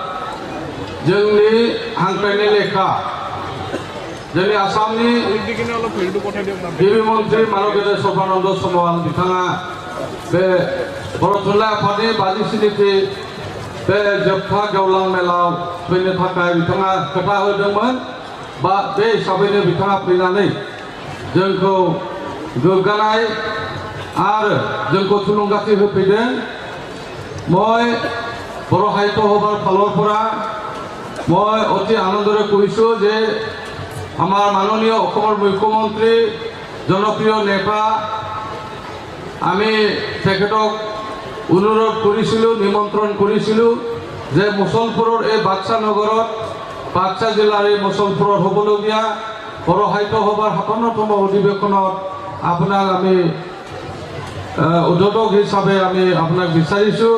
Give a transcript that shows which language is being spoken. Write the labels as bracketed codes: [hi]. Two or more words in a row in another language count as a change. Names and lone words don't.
[brx] जोंनि हांख्रायनाय लेखा जोंनि आसामनि गिबि मन्त्रि मानगेन्द्र सर्बानन्द सन'वाल बिथाङा बे बर' थुनलाइ आफादनि 57थि बे जोबथा गेवलां मेलाव फैनो थाखाय बिथाङा खोथा होदोंमोन बा बे हिसाबैनो बिथाङा फैनानै जोंखौ गोग्गानाय आरो जोंखौ थुलुंगाथि होफैदों। [as] মই বড়ো সাহিত্য সভাৰ ফালৰ পৰা মই অতি আনন্দৰে কৈছোঁ যে আমাৰ মাননীয় অসমৰ মুখ্যমন্ত্ৰী জনপ্ৰিয় নেতা আমি তেখেতক অনুৰোধ কৰিছিলোঁ নিমন্ত্ৰণ কৰিছিলোঁ যে মুছলপুৰৰ এই বাক্সা নগৰত বাক্সা জিলাৰ এই মুছলপুৰত হ'বলগীয়া বড়ো সাহিত্য সভাৰ 57তম অধিৱেশনত আপোনাক আমি উদ্বোধক হিচাপে আমি আপোনাক বিচাৰিছোঁ।